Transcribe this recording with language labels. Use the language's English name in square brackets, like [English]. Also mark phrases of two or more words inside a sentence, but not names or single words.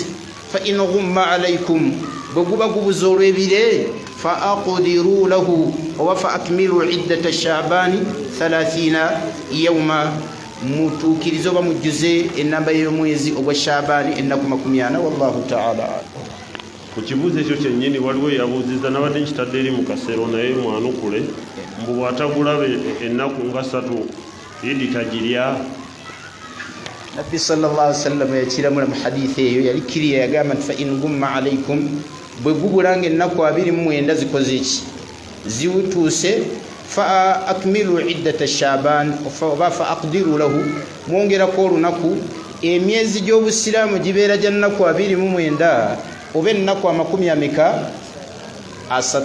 [Arabic] فإن غم عليكم, [Ganda] bwe guba gubuze olw'ebire, [Arabic] فاقدروا له [Ganda] oba [Arabic] فأكملوا عدة شعبان 30 يوما, [Ganda] mutuukirize oba mujjuze ennamba y'omwezi ogwa Sha'bani ennaku 40. [Arabic] والله تعالى. [Ganda] Ku kibuuzo ekyo kyennyini waliwo yabuuzizza, nabadde nkitadde eri mu kasero naye mwanukule, mbu bw'atagulaba ennaku nga 3 idi tagirya. Nabbi [Arabic] صلى الله عليه وسلم [Ganda] yakiramula mu hadithi eyo yali kiriya, yagamba nti [Arabic] فإن غم عليكم, [Ganda] bwe gubulanga ennaku 29 zikoze eki ziwutuuse, [Arabic] فأكملوا عدة شعبان [Ganda] oba [Arabic] فاقدروا له, [Ganda] mwongerako olunaku emyezi gy'obusiraamu gibeera gya nnaku 29 oba ennaku 30.